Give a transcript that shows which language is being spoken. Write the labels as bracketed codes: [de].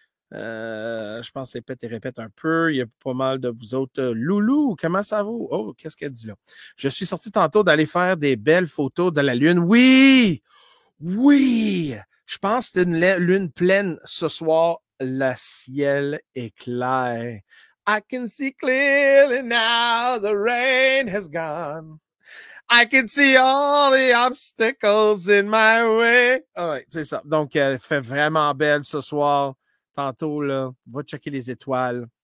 [fr] Je pense que c'est pète et répète un peu. Il y a pas mal de vous autres. Loulou, comment ça va? Oh, qu'est-ce qu'elle dit là? Je suis sorti tantôt d'aller faire des belles photos de la Lune. Oui! Oui! Je pense que c'est une lune pleine ce soir. Le ciel est clair. [en] I can see clearly now the rain has gone. I can see all the obstacles in my way. [fr] Ouais, c'est ça. Donc, elle fait vraiment belle ce soir. Tantôt, là, va checker les étoiles.